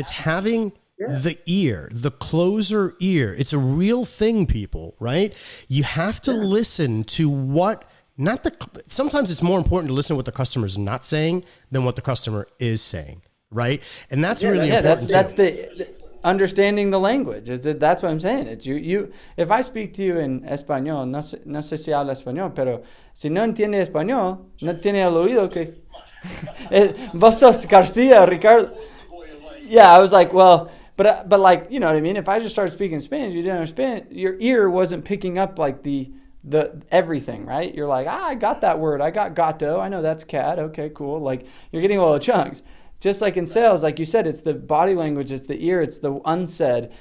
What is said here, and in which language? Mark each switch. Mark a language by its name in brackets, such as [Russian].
[English] it's having the ear, the closer ear. It's a real thing, people, right? You have to listen to sometimes it's more important to listen to what the customer's not saying than what the customer is saying, right? And that's really important. That's the understanding the language. That's what I'm saying. It's you. If I speak to you in [Spanish] español, no sé si habla español, pero si no entiende español, no tiene el oído que... Vos sos [English] Garcia, Ricardo. Yeah, I was like, well... But like, you know what I mean? If I just started speaking Spanish, you didn't understand. Your ear wasn't picking up like the everything, right? You're like, I got that word. I got gato. I know that's cat. Okay, cool. Like, you're getting little chunks. Just like in sales, like you said, it's the body language, it's the ear, it's the unsaid.